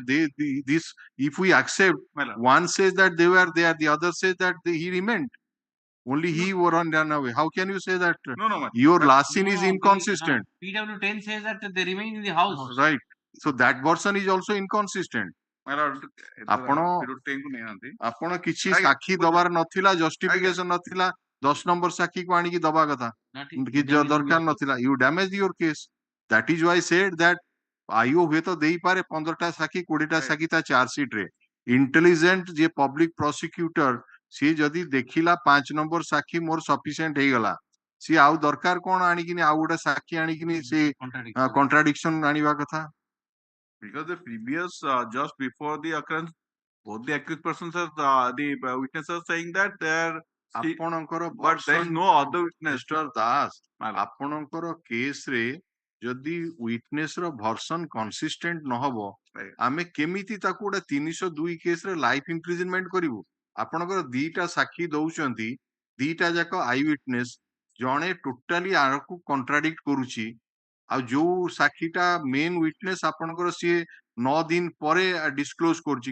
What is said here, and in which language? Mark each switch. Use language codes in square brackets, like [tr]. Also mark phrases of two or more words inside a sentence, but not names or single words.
[en] This, if we accept, one says that they were there, the other says that he remained. Only he were on run away. How can you say that? No. Your last scene is inconsistent. PW10 says that they remain in the house. Right. So that version is also inconsistent. [or] ଆପଣ କିଛି ସାକ୍ଷୀ ଦବାର ନଥିଲା, ଜଷ୍ଟିଫିକେସନ ନଥିଲା, 10 ନମ୍ବର ସାକ୍ଷୀକୁ ଆଣିକି ଦବା କଥା ଦରକାର ନଥିଲା. [en] You damaged your case. That is why I said that IO [or] ହୁଏତ ଦେଇପାରେ 15ଟା ସାକ୍ଷୀ 20ଟା ସାକ୍ଷୀ ତା [en] charge sheet ରେ. [or] ଇଣ୍ଟେଲିଜେଣ୍ଟ ଯିଏ [en] public prosecutor [or] ସିଏ ଯଦି ଦେଖିଲା 5 ନମ୍ବର ସାକ୍ଷୀ ମୋର ସଫିସିଏଣ୍ଟ ହେଇଗଲା, ସିଏ ଆଉ ଦରକାର କଣ ଆଣିକିନି ଆଉ ଗୋଟେ ସାକ୍ଷୀ ଆଣିକିନି ସେ କଣ୍ଟ୍ରାଡିକ୍ସନ ଆଣିବା କଥା. [en] Because the previous, just before the occurrence, both the accused persons are the witnesses are saying that there but there is no other witness. Mr. Das, [or] ଆପଣଙ୍କର କେସ୍ ରେ ଯଦି ୱିଟନେସ୍ ର [en] version consistent [or] ନ ହବ, ଆମେ କେମିତି ତାକୁ ଗୋଟେ 302 କେସ୍ ରେ [en] life imprisonment [or] କରିବୁ? ଆପଣଙ୍କର ଦିଟା ସାକ୍ଷୀ ଦଉଛନ୍ତି, ଦିଟା ଯାକ [en] eye witness, [or] ଜଣେ ଟୋଟାଲି ଆକୁ କଣ୍ଟ୍ରାଡିକ୍ଟ କରୁଛି, ଆଉ ଯୋଉ ସାକ୍ଷୀଟା [en] main witness [or] ଆପଣଙ୍କର ସିଏ 9 ଦିନ ପରେ ଡିସକ୍ଲୋଜ କରୁଛି.